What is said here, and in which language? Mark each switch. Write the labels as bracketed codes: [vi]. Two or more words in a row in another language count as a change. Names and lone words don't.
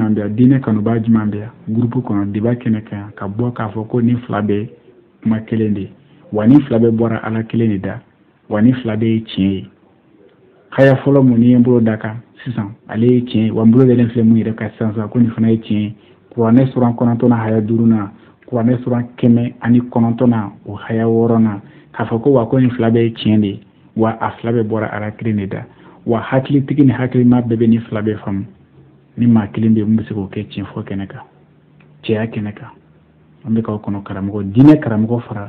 [bm] bɛ yan diinɛ kanuba jumɛn bɛ yan gurupu kɔnɔ diba kɛnɛ kan yan ka bɔ k'a fɔ ko nin fila bɛ kuma kelen de wa nin fila bɛ bɔra ala kelen de da wa nin fila bɛ ye tiɲɛ ye haya fɔlɔ mun ni ye n bolo da kan sisan ale ye tiɲɛ ye wa n bolo dalen filɛ mun yɛrɛ kan sisan ko nin fana ye tiɲɛ ye kuranɛ suran 9nan haya 5nan kuranɛ suran 119 o haya 6nan k'a fɔ ko wa ko nin fila bɛ ye tiɲɛ de ye wa a fila bɛ bɔra ala kelen de da wa hakilitigi ni hakilima bɛɛ bɛ nin fila bɛ faamu ni maa kelen bɛ yen mun bɛ se k'o kɛ tiɲɛ fɔ kɛnɛ kan cɛya kɛnɛ kan an bɛ k'aw kɔnɔ karamɔgɔ diinɛ karamɔgɔ fara